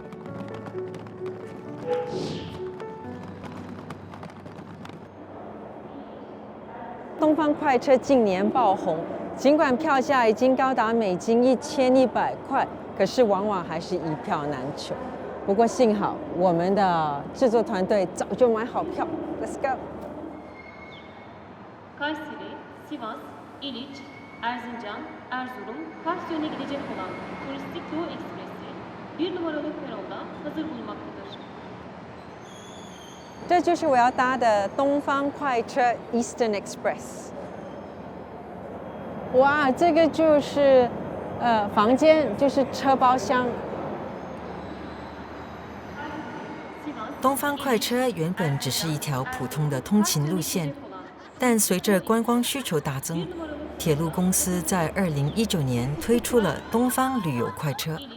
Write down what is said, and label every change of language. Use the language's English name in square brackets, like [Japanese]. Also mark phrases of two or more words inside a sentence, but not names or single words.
[Chinese] 东方快车近年爆红，尽管票价已经高达美金1100块，可是往往还是一票难求。不过幸好我们的制作团队早就买好票 ， [English] Let's go。 [Turkish] Kayseri, Sivas, İliç, Erzincan, Erzurum, Kars yönüne gidecek olan Turistik Doğu Ekspresi 1 numaralı peronda hazır bulunmaktadır. [Chinese] 这就是我要搭的东方快车 Eastern Express。哇，这个就是房间，就是车包厢。东方快车原本只是一条普通的通勤路线，但随着观光需求大增，铁路公司在2019年推出了东方旅游快车。